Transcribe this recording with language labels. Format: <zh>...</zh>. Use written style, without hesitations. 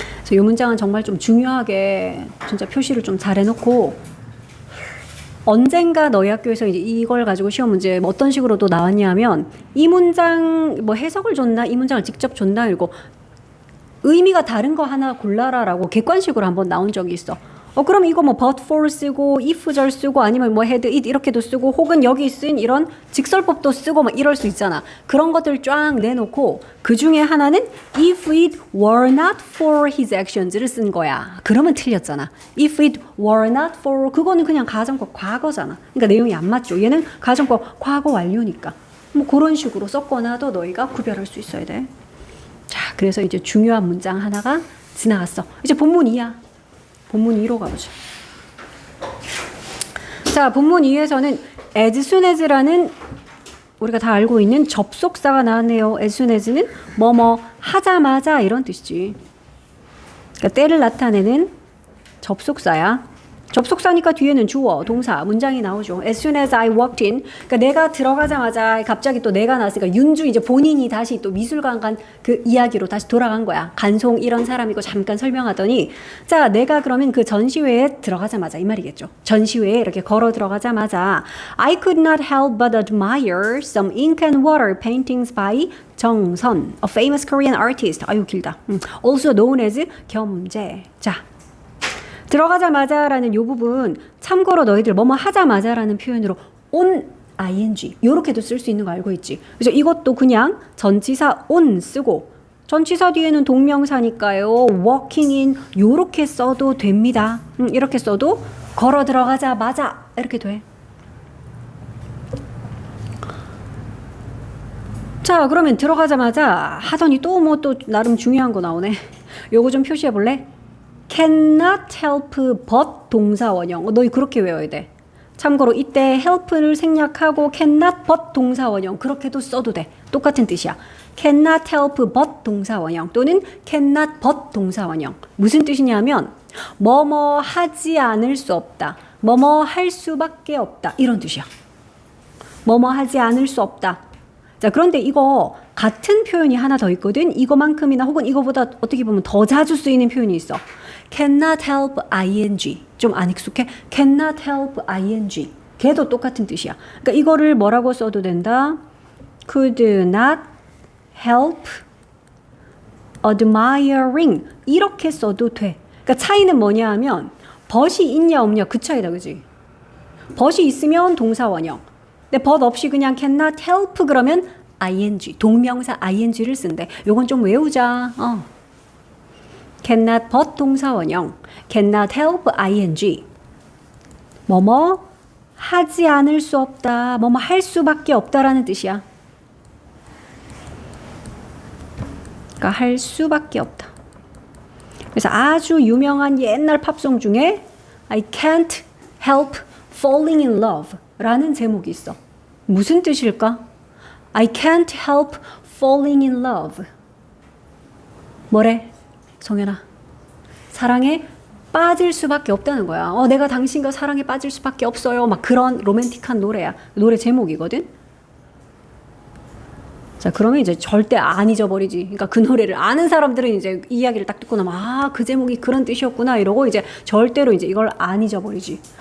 <ko>이 문장은 정말 좀 중요하게 진짜 표시를 좀 잘 해놓고 언젠가 너희 학교에서 이제 이걸 가지고 시험 문제 뭐 어떤 식으로 또 나왔냐면 이 문장 뭐 해석을 줬나 이 문장을 직접 줬나 이러고 의미가 다른 거 하나 골라라라고 객관식으로 한번 나온 적이 있어. 그럼 이거 뭐 but for 쓰고 if절 쓰고 아니면 뭐 had it 이렇게도 쓰고 혹은 여기 쓴 이런 직설법도 쓰고 막 이럴 수 있잖아. 그런 것들 쫙 내놓고 그 중에 하나는</ko> <en>if it were not for his actions</en> <ko>를 쓴 거야. 그러면 틀렸잖아.</ko> <en>if it were not for</en> <ko>그거는 그냥 가정법 과거잖아. 그러니까 내용이 안 맞죠. 얘는 가정법 과거 완료니까. 뭐 그런 식으로 썼거나도 너희가 구별할 수 있어야 돼. 자, 그래서 이제 중요한 문장 하나가 지나갔어. 이제 본문 2야. 본문 2로 가보자. 자, 본문 2에서는 as soon as라는 우리가 다 알고 있는 접속사가 나왔네요. as soon as는 뭐뭐 하자마자 이런 뜻이지. 그러니까 때를 나타내는 접속사야. 접속사니까 뒤에는 주어, 동사, 문장이 나오죠.</ko> <en>As soon as I walked in.</en> <ko>그러니까 내가 들어가자마자 갑자기 또 내가 나왔으니까 윤주 이제 본인이 다시 또 미술관 간 그 이야기로 다시 돌아간 거야. 간송 이런 사람이고 잠깐 설명하더니 자, 내가 그러면 그 전시회에 들어가자마자 이 말이겠죠. 전시회에 이렇게 걸어 들어가자마자</ko> <en>I could not help but admire some ink and water paintings by 정선, a famous Korean artist.</en> <ko>아유 길다.</ko> <en>Also known as 겸재.</en> <ko>자. 들어가자마자라는 요 부분 참고로 너희들 뭐뭐 하자마자라는 표현으로 on ing 요렇게도 쓸 수 있는 거 알고 있지. 그래서 이것도 그냥 전치사 on 쓰고 전치사 뒤에는 동명사니까요. walking in 요렇게 써도 됩니다. 이렇게 써도 걸어 들어가자마자 이렇게 돼. 자, 그러면 들어가자마자 하더니 또 뭐 또 나름 중요한 거 나오네. 요거 좀 표시해 볼래? cannot help but 동사 원형. 너희 그렇게 외워야 돼. 참고로 이때 help를 생략하고 cannot but 동사 원형 그렇게도 써도 돼. 똑같은 뜻이야. cannot help but 동사 원형 또는 cannot but 동사 원형. 무슨 뜻이냐면 뭐뭐 하지 않을 수 없다. 뭐뭐 할 수밖에 없다. 이런 뜻이야. 뭐뭐 하지 않을 수 없다. 자, 그런데 이거 같은 표현이 하나 더 있거든. 이거만큼이나 혹은 이거보다 어떻게 보면 더 자주 쓰이는 표현이 있어. cannot help ing. 좀 안 익숙해? cannot help ing. 걔도 똑같은 뜻이야. 그러니까 이거를 뭐라고 써도 된다?</ko> <en>could not help</en> <ko>admiring 이렇게 써도 돼. 그러니까 차이는 뭐냐 하면 but이 있냐 없냐 그 차이다, 그지? but이 있으면 동사 원형. 근데 but 없이 그냥 cannot help 그러면 ing, 동명사 ing를 쓴대. 요건 좀 외우자. cannot but 동사 원형, cannot help ing. 뭐뭐 하지 않을 수 없다, 뭐뭐 할 수밖에 없다라는 뜻이야. 그러니까 할 수밖에 없다. 그래서 아주 유명한 옛날 팝송 중에</ko> <en>I can't help falling in love</en> <ko>라는 제목이 있어. 무슨 뜻일까?</ko> <en>I can't help falling in love.</en> <ko>뭐래? 성현아. 사랑에 빠질 수밖에 없다는 거야. 내가 당신과 사랑에 빠질 수밖에 없어요. 막 그런 로맨틱한 노래야. 노래 제목이거든. 자, 그러면 이제 절대 안 잊어버리지. 그러니까 그 노래를 아는 사람들은 이제 이 이야기를 딱 듣고 나면 그 제목이 그런 뜻이었구나 이러고 이제 절대로 이제 이걸 안 잊어버리지.</ko>